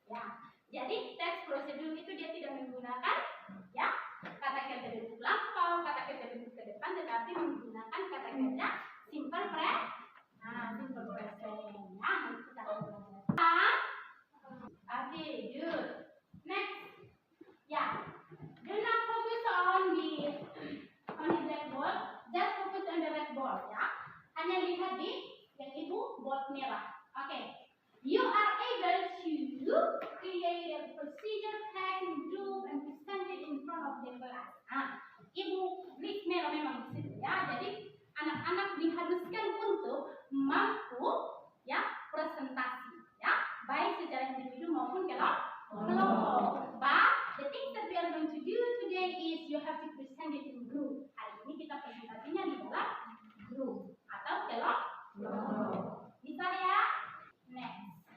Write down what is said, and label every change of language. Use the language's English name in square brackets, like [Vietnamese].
[Indonesian] Ya, jadi teks prosedur itu dia tidak menggunakan ya kata kerja bentuk lampau, kata kerja bentuk ke depan, tetapi menggunakan kata kerja simple present. Nah, simple present. Nah, itu kita akan belajar. [English] Oke, good. Next, ya, do not focus on the blackboard, just focus on the red board ya. [Indonesian] Hanya lihat di yang ibu board merah. Oke. [English] You are able to create a procedure plan, group, and present it in front of the class. [Indonesian] Ibu list merah memang di situ ya. Jadi anak-anak diharuskan untuk mampu ya presentasi ya, baik secara individu maupun kelompok. [English] But the thing that we are going to do today is you have to present it in group. [Indonesian] Hari ini kita presentasinya di dalam group atau kelompok. Bisa ya? Next.